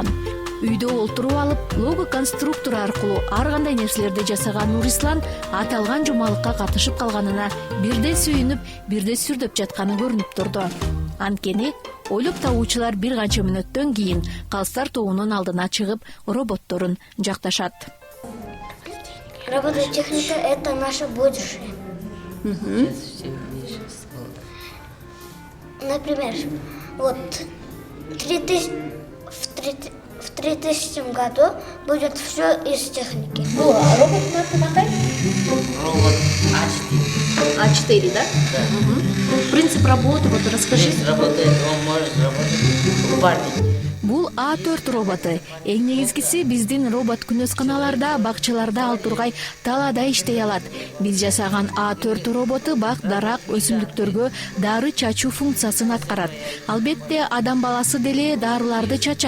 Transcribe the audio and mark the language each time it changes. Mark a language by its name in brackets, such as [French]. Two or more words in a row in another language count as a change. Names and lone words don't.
[Kyrgyz] Үйдө олтуруп алып, лого конструктор аркылуу ар кандай нерселерди жасаган Нурислам аталган жумалыкка катышып калганына бирде сүйүнүп, бирде сүрдөп жатканы көрүнүп турду. Анткени ойлоп табуучулар бир канча мүнөттөн кийин калыстар тобунун алдына чыгып, роботторун жакташат. [Russian] Робототехника — это наше будущее. Например, вот в 3000 году будет все из техники. Робот марка какая? робот А4. А4, да? Принцип работы, вот расскажи. Работает, он может работать в парке. [Kyrgyz] Бул А4 роботу. Эң негизгиси биздин робот күнөсканаларда, бакчаларда ал тургай талаада иштей алат. Биз жасаган А4 роботу бак, дарак, өсүмдүктөргө дары чачуу функциясын аткарат. Албетте адам баласы деле дарыларды чачат.